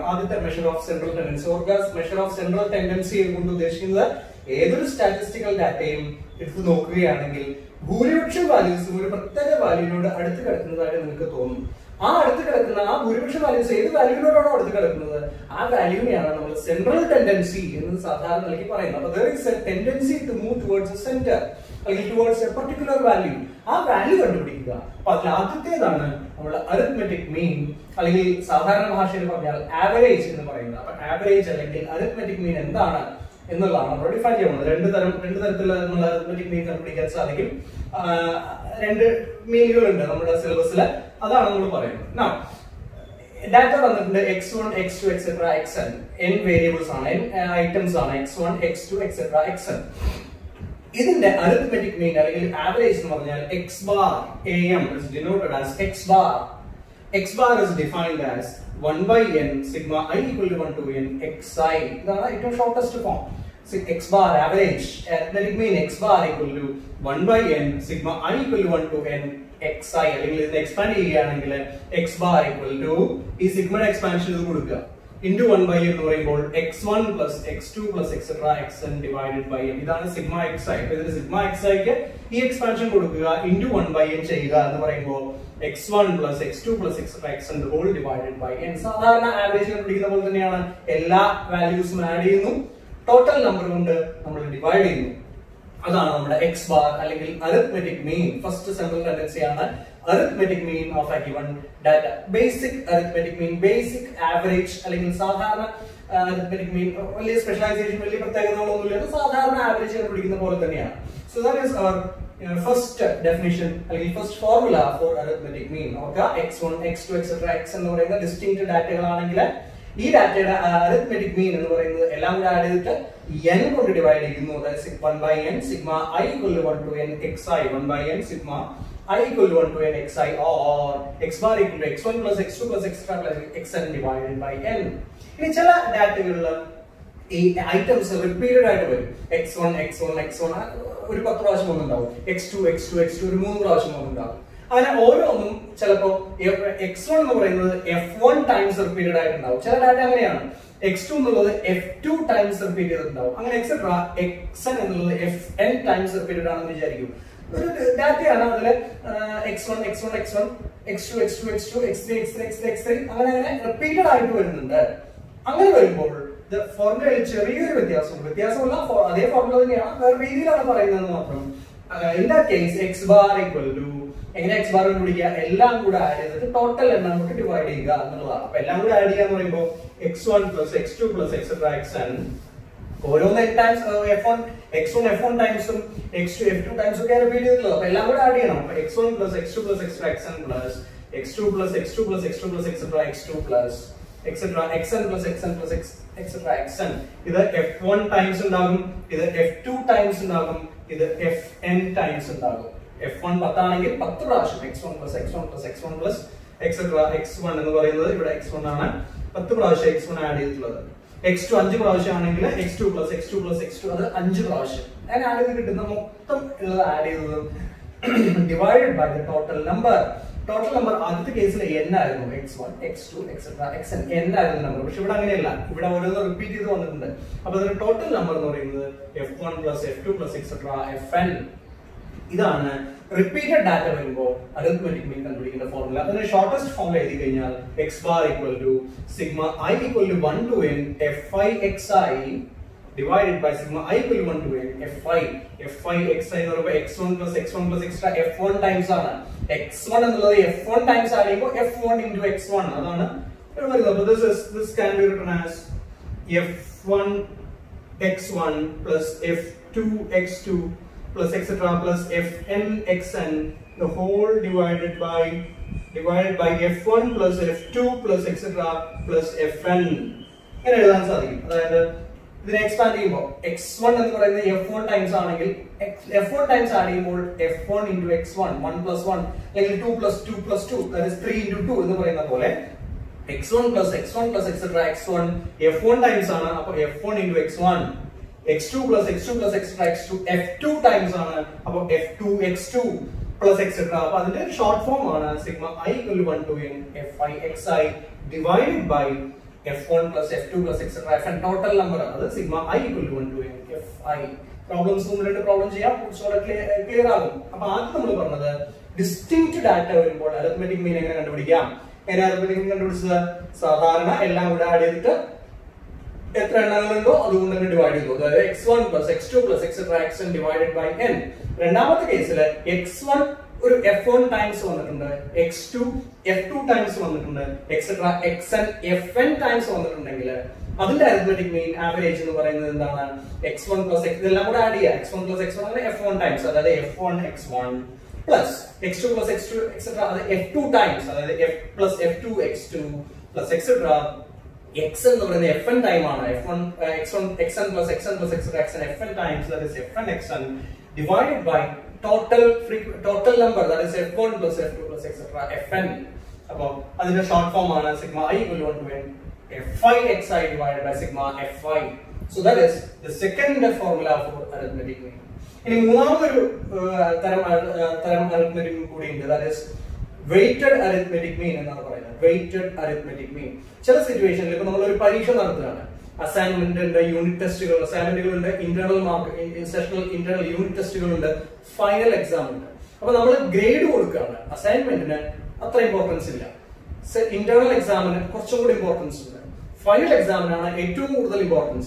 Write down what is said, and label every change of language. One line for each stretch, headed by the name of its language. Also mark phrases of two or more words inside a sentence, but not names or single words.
Malayalam: ആദ്യത്തെ
English: measure of central tendency. measure of central tendency
Malayalam: കൊണ്ട് ഉദ്ദേശിക്കുന്നത് ഏതൊരു സ്റ്റാറ്റിസ്റ്റിക്കൽ ഡാറ്റയും എടുത്ത് നോക്കുകയാണെങ്കിൽ ഭൂരിപക്ഷം വാല്യൂസും ഒരു പ്രത്യേക വാല്യൂവിനോട് അടുത്ത് കിടക്കുന്നതായിട്ട് നിങ്ങൾക്ക് തോന്നും. ആ അടുത്ത് കിടക്കുന്ന ആ ഭൂരിപക്ഷ വാല്യൂസ് ഏത് വാല്യൂവിനോടാണോ അടുത്ത് കിടക്കുന്നത് ആ വാല്യൂവിനെയാണ് നമ്മൾ
English: central tendency
Malayalam: എന്ന് സാധാരണ നിലയ്ക്ക് പറയുന്നത്.
English: അപ്പൊ there is a tendency to move towards the center അല്ലെങ്കിൽ towards a particular value.
Malayalam: ആ വാല്യൂ കണ്ടുപിടിക്കുക. അപ്പൊ അതിൽ ആദ്യത്തേതാണ് നമ്മൾ
English: arithmetic mean,
Malayalam: അല്ലെങ്കിൽ സാധാരണ ഭാഷയിൽ പറഞ്ഞാൽ ആവറേജ് എന്ന് പറയുന്നത്. അപ്പൊ ആവറേജ് അല്ലെങ്കിൽ
English: arithmetic mean
Malayalam: എന്താണ് എന്നുള്ളതാണ് നമ്മൾ ഡിഫൈൻ ചെയ്യുന്നത്. രണ്ട് തരത്തിലുള്ള നമ്മൾ
English: arithmetic mean
Malayalam: കണ്ടുപിടിക്കാൻ സാധിക്കും. രണ്ട് മീനുകളുണ്ട് നമ്മുടെ സിലബസിൽ, അതാണ് നമ്മൾ പറയുന്നത്. Now, ഡാറ്റ തന്നിട്ടുണ്ട് x1, x2, etc. xn. n വേരിയബിൾസ് ആണ്, n ഐറ്റംസ് ആണ്, x1, x2, etc. xn. ഇതിന്റെ
English: arithmetic mean
Malayalam: അല്ലെങ്കിൽ ആവറേജ് എന്ന് പറഞ്ഞാൽ
English: x bar am is denoted as x bar. X bar is defined as 1 by n sigma I equal to 1 to n xi.
Malayalam: ഇതാണ് ഏറ്റവും
English: shortest form. X bar average arithmetic mean x bar equal to 1 by n sigma I equal to 1 to n xi.
Malayalam: അല്ലെങ്കിൽ ഇത് എക്സ്പാൻഡ് ചെയ്യുകയാണെങ്കിൽ
English: x bar equal to
Malayalam: ഈ സിഗ്മയുടെ എക്സ്പാൻഷൻ ഇത് കൊടുക്കുക
English: into 1 by n
Malayalam: എന്ന് പറയുമ്പോൾ
English: x1 plus x2 plus etc. xn divided by n.
Malayalam: ഇതാണ് സിഗ്മ xi. അപ്പോൾ ഇതിന് സിഗ്മ xi ക്ക് ഈ എക്സ്പാൻഷൻ കൊടുക്കുക
English: into 1 by n
Malayalam: ചെയ്യുക എന്ന് പറയുമ്പോൾ
English: x1 plus x2 plus etc. xn whole divided by n.
Malayalam: സാധാരണ ആവറേജ് കണ്ടുപിടിക്കുന്ന പോലെ തന്നെയാണ്, എല്ലാ വാല്യൂസും ആഡ് ചെയ്യുന്നു,
English: total number
Malayalam: കൊണ്ട് നമ്മൾ ഡിവൈഡ് ചെയ്യുന്നു. അതാണ് നമ്മുടെ
English: x bar
Malayalam: അല്ലെങ്കിൽ
English: arithmetic mean. first central tendency ആണ് arithmetic mean of a given data. basic arithmetic mean, basic average
Malayalam: അല്ലെങ്കിൽ സാധാരണ
English: arithmetic mean,
Malayalam: വലിയ സ്പെഷ്യലൈസേഷൻ, വലിയ പ്രത്യേകതകളൊന്നുമില്ല, സാധാരണ ആവറേജ് കണ്ടുപിടിക്കുന്ന പോലെ തന്നെയാണ്.
English: so that is our first definition അല്ലെങ്കിൽ first formula for arithmetic mean. ഓക്കെ, x1, x2, etc.
Malayalam: x എന്ന് പറയുന്ന ഡിസ്റ്റിങ്ക്ട് ഡാറ്റകളാണെങ്കിൽ ഈ ഡാറ്റയുടെ
English: arithmetic mean
Malayalam: എന്ന് പറയുന്നത് എല്ലാം കൂടെ ആഡ് ചെയ്തിട്ട് n കൊണ്ട് ഡിവൈഡ് ചെയ്യുന്നു.
English: അതായത് 1 by n sigma I equal to 1 to n xi. 1 by n sigma I equal to 1 to n xi or x bar equal to x1 plus x2 plus etc. plus xn divided by n.
Malayalam: ഇനി ചില ഡാറ്റകളിൽ ഈ ഐറ്റംസ് റിപ്പീറ്റഡ് ആയിട്ട് വരും. x1 x1 x1 ഒരു 10 പ്രാവശ്യം ഒന്നുണ്ടാവും, x2 x2 x2 ഒരു 3 പ്രാവശ്യം ഒന്നുണ്ടാവും. അങ്ങനെ ഓരോന്നും ചിലപ്പോ x1 എന്ന് പറയുന്നത് f1
English: times repeated
Malayalam: ആയിട്ടുണ്ടാവും. ചില ഡാറ്റ അങ്ങനെയാണ്. x2 എന്നുള്ളത് f2
English: times repeat
Malayalam: ചെയ്തിട്ടുണ്ടാവും. അങ്ങനെ എക്സെട്ര xn എന്നുള്ളത് fn
English: times repeated
Malayalam: ആണെന്ന് വിചാരിക്കും. ഒരു ഡാറ്റയാണ്. അതില് x1 x1 x1 x2 x2 x2 x3 x3 x3 x3 അങ്ങനെ റിപ്പീറ്റഡ് ആയിട്ട് വരുന്നുണ്ട്. അങ്ങനെ വരുമ്പോൾ ഫോർമുലയിൽ ചെറിയൊരു വ്യത്യാസമല്ല, അതേ ഫോർമുല തന്നെയാണ്, വേറെ രീതിയിലാണ് പറയുന്നത് മാത്രം.
English: in that case x bar equal to
Malayalam: എങ്ങനെ x bar കണ്ടുപിടിക്കുക, എല്ലാം കൂടെ ആഡ് ചെയ്തിട്ട് ടോട്ടൽ എണ്ണം കൊണ്ട് ഡിവൈഡ് ചെയ്യുക എന്നുള്ളതാണ്. അപ്പൊ എല്ലാം കൂടെ ആഡ് ചെയ്യാന്ന് പറയുമ്പോൾ
English: x1 plus x2 plus etc.
Malayalam: xn ഓരോന്ന് n ടൈംസ് f1 x1 f1 ടൈംസും x2 f2 ടൈംസും ഒക്കെ റിപ്പീറ്റ് ചെയ്തിട്ടുള്ളത്. അപ്പൊ എല്ലാം കൂടെ ആഡ് ചെയ്യണം. അപ്പൊ
English: x1 plus x2 plus etc. xn plus x2 plus x2 plus x2 plus etc. x2 plus etc. xn plus xn plus etc. xn.
Malayalam: ഇത് f1 ടൈംസ് ഉണ്ടാകും, ഇത് f2 ടൈംസ് ഉണ്ടാകും, ഇത് fn ടൈംസ് ഉണ്ടാകും. f1 10 ആണെങ്കിൽ 10 പ്രാവശ്യം
English: x1 plus x1 plus x1 plus etc.
Malayalam: x1 എന്ന് പറയുന്നത് ഇവിടെ x1 ആണ്, 10 പ്രാവശ്യം x1 ആഡ് ചെയ്തിട്ടുള്ളത്. x2 5 പ്രാവശ്യം ആണെങ്കിൽ
English: x2 plus x2 plus x2
Malayalam: അത് 5 പ്രാവശ്യം. അങ്ങനെ ആഡ് ചെയ്ത് കിട്ടുന്ന മൊത്തം ഉള്ളത് ആഡ് ചെയ്തത്
English: divided by the total number. total number
Malayalam: ആദ്യത്തെ കേസിൽ n ആയിരുന്നു, x1 x2 etc. xn n ആയിരുന്നു നമ്പർ. പക്ഷെ ഇവിടെ അങ്ങനെയല്ല, ഇവിടെ ഓരോന്ന് റിപ്പീറ്റ് ചെയ്ത് വന്നിട്ടുണ്ട്. അപ്പൊ അതിന്റെ
English: total number
Malayalam: എന്ന് പറയുന്നത്
English: f1 plus f2 plus etc. fn.
Malayalam: ഇതാണ്
English: repeated data
Malayalam: വരുമ്പോൾ
English: arithmetic mean
Malayalam: കണ്ടുപിടിക്കുന്ന ഫോർമുല.
English: അതിന്റെ shortest form
Malayalam: എഴുതി കഴിഞ്ഞാൽ
English: x bar equal to sigma I equal to 1 to n fi xi divided by sigma I equal to 1 to n fi xi
Malayalam: എന്ന് പറയുമ്പോൾ
English: x1 plus x1 plus extra f1 ടൈംസ് ആണ്.
Malayalam: x1 എന്നുള്ളത് f1 ടൈംസ് ആഡ് ചെയ്യുമ്പോൾ f1 into x1 അതാണ് വരുന്നത്.
English: അപ്പോൾ this can be written as f1 x1 plus f2 x2 plus etc. plus fn xn the whole divided by f1 plus f2 plus etc. plus fn.
Malayalam: ഇങ്ങനെ എഴുതാൻ സാധിക്കും. അതായത് ഇതിനെ എക്സ്പാൻഡ് ചെയ്യുമ്പോൾ x1 എന്ന് പറയുന്നത് f1 ടൈംസ് ആണെങ്കിൽ f1 ടൈംസ് ആഡ് ചെയ്യുമ്പോൾ
English: f1 into x1 1 plus 1
Malayalam: അല്ലെങ്കിൽ
English: 2 plus 2 plus 2 that is 3 into 2
Malayalam: എന്ന് പറയുന്ന പോലെ
English: x1 plus etc.
Malayalam: x1 f1 ടൈംസ് ആണ്. അപ്പോൾ
English: f1 into x1 x2 plus x2 plus etc.
Malayalam: x2 f2 ടൈംസ് ആണ്. അപ്പോൾ
English: f2 x2 plus etc.
Malayalam: അപ്പോൾ അതിന്റെ
English: short form
Malayalam: ആണ്
English: sigma I equal to 1 to n fi xi divided by f1 plus f2 plus etc.
Malayalam: fn
English: total number
Malayalam: ആണ്. അത്
English: sigma I equal to 1 to n fi.
Malayalam: പ്രോബ്ലംസ് രണ്ട് പ്രോബ്ലം ചെയ്യാം, ക്ലിയർ ആകും. അപ്പൊ ആദ്യം നമ്മൾ പറഞ്ഞത്
English: distinct data
Malayalam: വരുമ്പോൾ
English: arithmetic mean
Malayalam: എങ്ങനെ കണ്ടുപിടിക്കാം. എങ്ങനെ
English: arithmetic mean
Malayalam: കണ്ടുപിടിച്ചത്, സാധാരണ എല്ലാം കൂടെ ആഡ് ചെയ്തിട്ട് എത്ര എണ്ണങ്ങളുണ്ടോ അതുകൊണ്ട് തന്നെ ഡിവൈഡ് ചെയ്തു. അതായത്
English: x1 plus x2 plus etc. xn divided by n.
Malayalam: രണ്ടാമത്തെ കേസിൽ x1 ഒരു F1 ടൈംസ് വന്നിട്ടുണ്ട്, X2 F2 ടൈംസ് വന്നിട്ടുണ്ട്, എക്സെട്ര Xn Fn ടൈംസ് വന്നിട്ടുണ്ടെങ്കിൽ അതിന്റെ
English: arithmetic mean average
Malayalam: എന്ന് പറയുന്നത് എന്താണ്?
English: X1 plus X
Malayalam: ഇതെല്ലാം കൂടെ ആഡ് ചെയ്യുക.
English: X1 plus X1
Malayalam: അങ്ങനെ F1 ടൈംസ്, അതായത്
English: F1 X1 plus X2 plus X2 etcetera
Malayalam: അത് F2 ടൈംസ്, അതായത്
English: F plus F2 X2 plus etcetera X
Malayalam: എന്ന് പറയുന്നത് Fn ടൈം ആണ്.
English: F1 X1 Xn plus Xn plus etcetera Xn Fn times, that is Fn Xn divided by total number, that is F1 plus F2 plus etc. Fn.
Malayalam: അപ്പൊ അതിന്റെ
English: short form
Malayalam: ആണ്
English: sigma i equal to Fi xi divided by sigma Fi. So that is the second formula for arithmetic mean.
Malayalam: ഇനി മൂന്നാമതൊരു തരം
English: arithmetic mean
Malayalam: കൂടി ഉണ്ട്,
English: that is weighted arithmetic mean എന്നാണ് പറയുന്നത്. weighted arithmetic mean.
Malayalam: ചില സിറ്റുവേഷനിൽ ഇപ്പൊ നമ്മൾ ഒരു പരീക്ഷ നടത്തുകയാണ്, അസൈൻമെന്റ് ഉണ്ട്, യൂണിറ്റ് ടെസ്റ്റുകൾ, അസൈൻമെന്റുകൾ ഉണ്ട്,
English: internal mark sessional internal unit
Malayalam: ടെസ്റ്റുകൾ ഉണ്ട്,
English: final exam
Malayalam: ഉണ്ട്. അപ്പൊ നമ്മൾ ഗ്രേഡ് കൊടുക്കുകയാണ്. അസൈൻമെന്റിന് അത്ര ഇമ്പോർട്ടൻസ് ഇല്ല, ഇന്റേണൽ എക്സാമിന് കുറച്ചും കൂടി ഇമ്പോർട്ടൻസ് ഉണ്ട്, ഫൈനൽ എക്സാമിനാണ് ഏറ്റവും കൂടുതൽ ഇമ്പോർട്ടൻസ്.